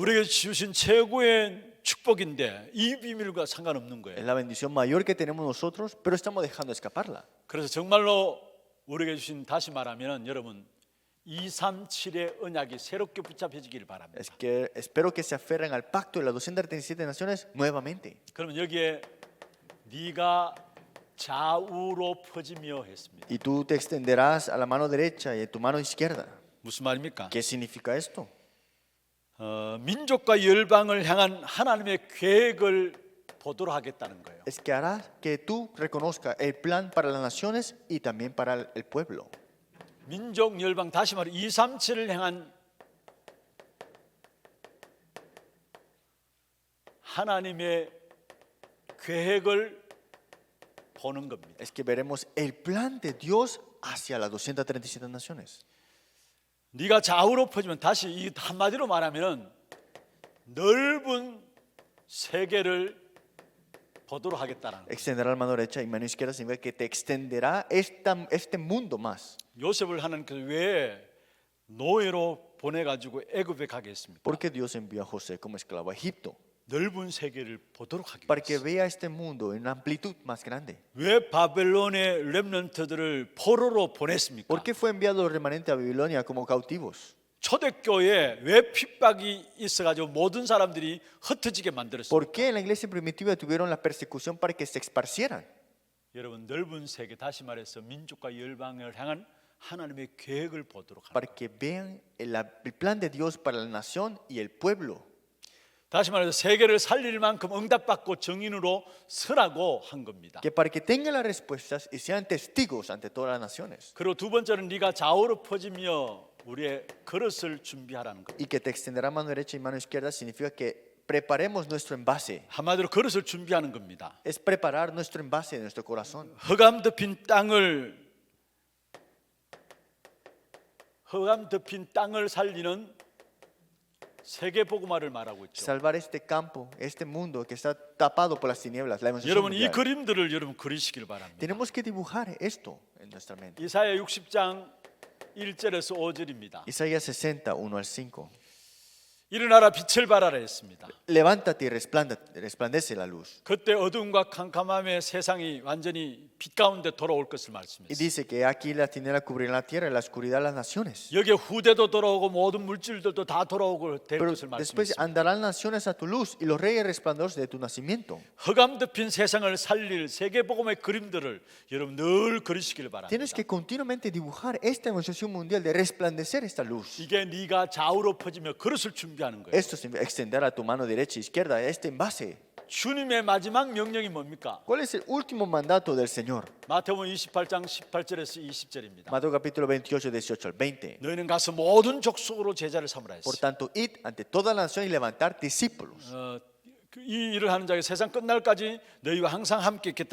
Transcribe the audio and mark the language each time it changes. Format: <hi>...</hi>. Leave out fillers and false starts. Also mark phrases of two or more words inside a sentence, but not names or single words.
<ko>우리에게 주신 최고의 축복인데 이 비밀과 상관없는</ko> <es>Es</es> <ko>거예요.</ko> <es>la bendición mayor que tenemos nosotros, pero estamos dejando escaparla.</es> <ko>그래서 정말로 우리에게 주신, 다시 말하면 여러분, 237의 언약이 새롭게 붙잡혀지길 바랍니다.</ko> <es>Es que espero que se aferren al pacto de las 237 naciones nuevamente.</es> <ko>그러면 여기에 네가 좌우로 퍼지며 했습니다.</ko> <es>Y tú te extenderás a la mano derecha y a tu mano izquierda.</es> <ko>무슨 말입니까?</ko> <es>¿Qué significa esto?</es> <ko>민족과 열방을 향한 하나님의 계획을 보도록 하겠다는 거예요.</ko> <es>Es que hará que tú reconozcas el plan para las naciones y también para el pueblo.</es> <ko>민족 열방, 다시 말해 237을 향한 하나님의 계획을 보는 겁니다.</ko> <es>Es que veremos el plan de Dios hacia las 237 naciones.</es> <ko>네가 좌우로 퍼지면, 다시 이 한마디로 말하면 넓은 세계를 보도록 하겠다는 거예요.</ko> <es>Extenderá la mano derecha y mano izquierda significa que te extenderá este mundo más.</es> <ko>요셉을 하나님께서 왜 노예로 보내가지고 애굽에 가게 했습니까?</ko> <es>Porque Dios envió a José como esclavo a Egipto.</es> <ko>넓은 세계를 보도록 하기</ko> <es>Para que</es> <ko>위해서.</ko> <es>vea este mundo en una amplitud más grande.</es> <ko>왜 바벨론의 렘넌트들을 포로로 보냈습니까?</ko> <es>¿Por qué fue enviado el remanente a Babilonia como cautivos?</es> <ko>초대교회에 왜 핍박이 있어가지고 모든 사람들이 흩어지게 만들었습니까?</ko> <es>¿Por qué en la iglesia primitiva tuvieron la persecución para que se esparcieran?</es> <ko>여러분, 넓은 세계, 다시 말해서 민족과 열방을 향한 하나님의 계획을 보도록 합니다.</ko> <es>Para que vean el plan de Dios para la nación y el pueblo.</es> <ko>다시 말해서 세계를 살릴 만큼 응답받고 증인으로 서라고 한 겁니다.</ko> <es>Que para que tengan las respuestas y sean testigos ante todas las naciones.</es> <ko>그리고 두 번째는 네가 좌우로 퍼지며 우리의 그릇을 준비하라는 겁니다.</ko> <es>Y que te extenderá mano derecha y mano izquierda significa que preparemos nuestro envase.</es> <ko>한마디로 그릇을 준비하는 겁니다.</ko> <es>Es preparar nuestro envase de nuestro corazón.</es> <ko>흑암 덮인 땅을 살리는 세계 복음화를 말하고 있죠.</ko> <es>Salvar este campo, este mundo que está tapado por las tinieblas. La evangelización</es> <ko>여러분, 이</ko> <es>mundial.</es> <ko>그림들을 여러분 그리시길 바랍니다.</ko> <es>Tenemos que dibujar esto en nuestra mente.</es> <ko>이사야 60장 1절에서 5절입니다.</ko> <es>Isaías 60, 1 al 5.</es> <ko>일어나라, 빛을 발하라 했습니다.</ko> <es>Levántate y resplandece la luz.</es> <ko>그때 어두움과 캄캄함의 세상이 완전히 빛 가운데 돌아올 것을</ko> <es>Y</es> <ko>말씀했습니다.</ko> <es>dice que aquí la tiniebla cubrirá la tierra y la oscuridad las naciones.</es> <ko>여기에 후대도 돌아오고 모든 물질들도 다 돌아오고 될</ko> <es>Pero</es> <ko>것을</ko> <es>después</es> <ko>말씀했습니다.</ko> <es>andarán naciones a tu luz y los reyes resplandores de tu nacimiento.</es> <ko>흑암 덮인 세상을 살릴 세계 복음의 그림들을 여러분 늘 그리시길 바랍니다.</ko> <es>Tienes que continuamente dibujar esta evangelización mundial de resplandecer esta luz.</es> <ko>이게 네가 좌우로 퍼지며 그릇을 준비하는 거예요.</ko> <es>Esto significa extender a tu mano derecha y izquierda este envase.</es> <ko>주님의 마지막 명령이 뭡니까?</ko> <es>¿Cuál es el último mandato del Señor?</es> <ko>마태복음 28장 18절에서 20절입니다.</ko> <es>Mateo capítulo 28, 18 al 20.</es> <ko>너희는 가서 모든 족속으로 제자를 삼으라</ko> <es>Por</es> <ko>했어요.</ko> <es>tanto, id ante toda la nación y levantar discípulos.</es> <ko>이 일을 하는 자가 세상 끝날까지 너희와 항상 함께 있겠다</ko>